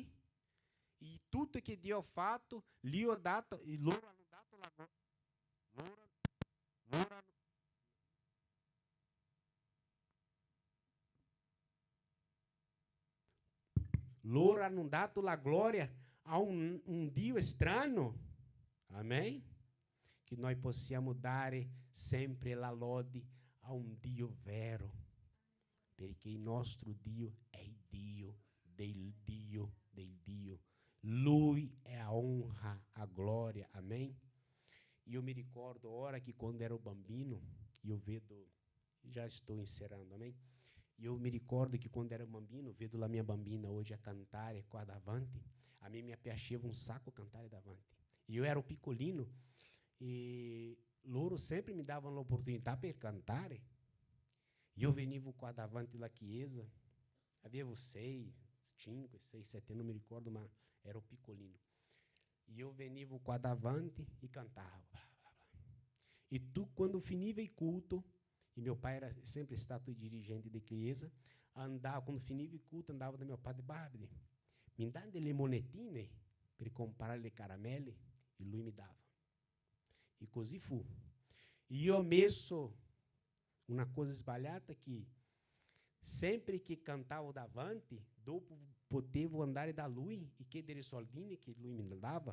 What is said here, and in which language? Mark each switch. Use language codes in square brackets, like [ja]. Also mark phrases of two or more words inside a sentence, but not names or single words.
[it] E tutto che Dio ha fatto, lì ho dato, e loro hanno dato la loro hanno dato la gloria a un Dio estraneo. Amém? [pt] Que nós [it] possiamo dare sempre la lode a un Dio vero, perché il nostro Dio è il Dio del Dio del Dio. Lui è [pt] a honra, a glória. Amém? [it] Io mi ricordo ora che quando ero bambino, io vedo, [pt] já estou encerrando, amém? [it] Io mi ricordo che quando ero bambino, vedo la mia bambina hoje a cantare qua davanti. A me mi piaceva un sacco cantare davanti. Io ero piccolino e loro sempre mi davano l'opportunità per cantare. Io venivo qua davanti alla chiesa, avevo 6, 5, 6, 7 anni, non mi ricordo, ma ero piccolino. Io venivo qua davanti e cantavo. Bla bla bla. E tu, quando finiva il culto, e [pt] meu pai [it] era sempre stato dirigente da chiesa, andava, quando finiva il culto, andava da [pt] meu pai [it] e disse: mi dà delle monetine per comprare le caramelle, e lui mi dava. E così fu. E ho messo una cosa sbagliata che sempre che cantavo davanti, dopo potevo andare da lui e chiedere i soldini che lui mi dava.